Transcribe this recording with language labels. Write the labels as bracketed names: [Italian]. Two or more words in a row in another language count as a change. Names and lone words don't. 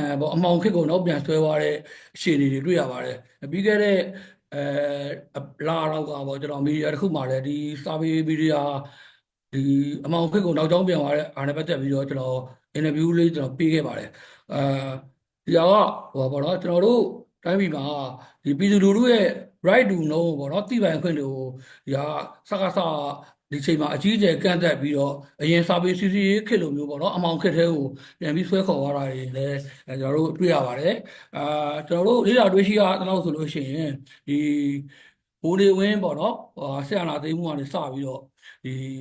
[Burmese] ပေါ့အမှောင်ခေတ်ကိုနောက်ပြန်ဆွဲသွားတဲ့အခြေအနေတွေတွေ့ရပါတယ်ပြီးခဲ့တဲ့လာတော့ကပေါ့ကျွန်တော်မီဒီယာတစ်ခုမှာလည်းဒီစာပေမီဒီယာဒီ အမှောင်ခေတ်ကိုနောက်ကျောင်းပြန်သွားတဲ့အားနဲ့ပတ်သက်ပြီးတော့ကျွန်တော် interview လေးကျွန်တော်ပေးခဲ့ပါတယ်ဒီဟာကဟိုပေါ့နော်ကျွန်တော်တို့တိုင်းပြည်မှာဒီပြည်သူလူထုရဲ့ [English] right to know [Burmese] ပေါ့နော်သိပိုင်ခွင့်တွေကိုဒီဟာစကားစဒီချိန်မှာအကြီးအကျယ်ကန့်သက်ပြီးတော့အရင်စာပေစီစီရေးခေတ်လိုမျိုးပေါ့နော်အမှောင်ခေတ်ထဲကိုပြန်ပြီးဆွဲခေါ်သွားတာတွေလည်းကျွန်တော်တို့တွေ့ရပါတယ်ကျွန်တော်တို့လေ့လာတွေ့ရှိရတော့ဆိုလို့ရှိရင်ဒီဘိုးနေဝင်းပေါ့နော်ဆရာနာသိမ်းမှုကနေစပြီးတော့ဒီ